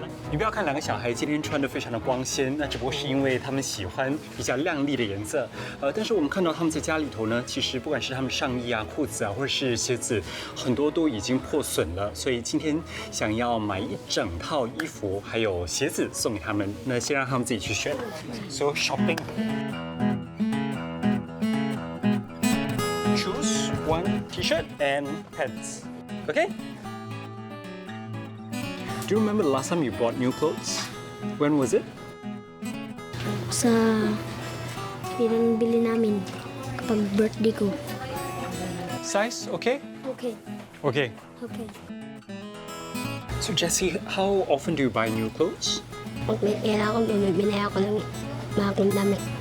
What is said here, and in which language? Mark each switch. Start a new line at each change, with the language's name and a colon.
Chinese: 你不要看两个小孩今天穿得非常的光鲜，那只不过是因为他们喜欢比较亮丽的颜色。但是我们看到他们在家里头呢，其实不管是他们上衣啊、裤子啊，或者是鞋子，很多都已经破损了。所以今天想要买一整套衣服还有鞋子送给他们，那先让他们自己去选。
English: So shopping. Choose one T-shirt and pants. Okay? Do you remember the last time you bought new clothes? When was it?
Filipino: Sa pinanbili namin kapag birthday ko.
English: Size, okay? Okay. Okay. Okay. So Jessie, how often do you buy new clothes?
Filipino: Pag may pera ako, bumibili ako ng bagong damit.